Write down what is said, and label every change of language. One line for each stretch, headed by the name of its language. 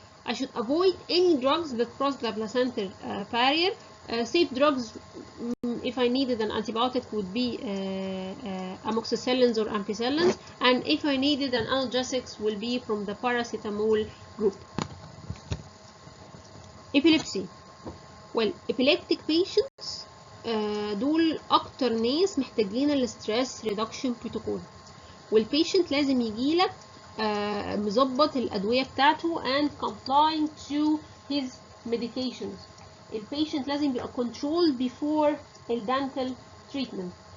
English: I should avoid any drugs that cross the placental barrier. Safe drugs, if I needed an antibiotic, would be amoxicillins or ampicillins, and if I needed an analgesics, will be from the paracetamol group. Epilepsy. Well, epileptic patients
Arabic: دول أكتر ناس محتاجين الستريس ريدكشن بروتوكول، والبيشنت لازم يجيلك مظبط الأدوية بتاعته
English: and complying to his medications.
Arabic: البيشنت لازم يبقى
English: controlled before dental treatment.